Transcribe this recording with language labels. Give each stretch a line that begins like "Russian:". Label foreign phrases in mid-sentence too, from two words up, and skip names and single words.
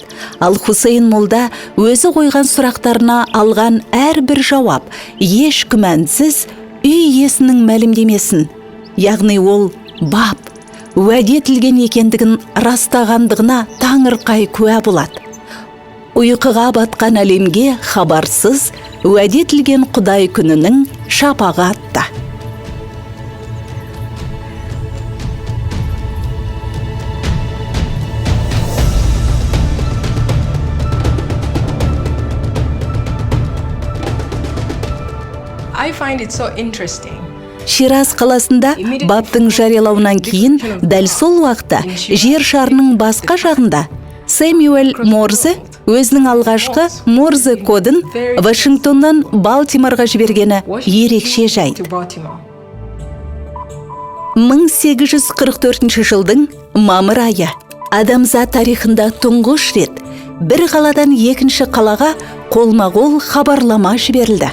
Kazakh: Ал Хусейн молда өзі қойған сұрақтарына алған әрбір жауап еш күмәнсіз үй иесінің мәлімдемесін, яғни ол бап, уәде етілген екендігін растағандығына таңырқай куә болады. Ұйқыға батқан әлемге хабарсыз уәде етілген Құдай күнінің шапағы атты.
English: I find it so interesting.
Kazakh: Шираз қаласында баптың жариялауынан кейін дәл сол уақытта жер шарының басқа жағында Сэмюэл Морзе өзінің алғашқы Морзе кодын Вашингтоннан Балтиморға жібергені ерекше жайт. 1844 жылдың мамыр айы адамзат тарихында тұңғыш рет бір қаладан екінші қалаға қолма-қол хабарлама жіберілді.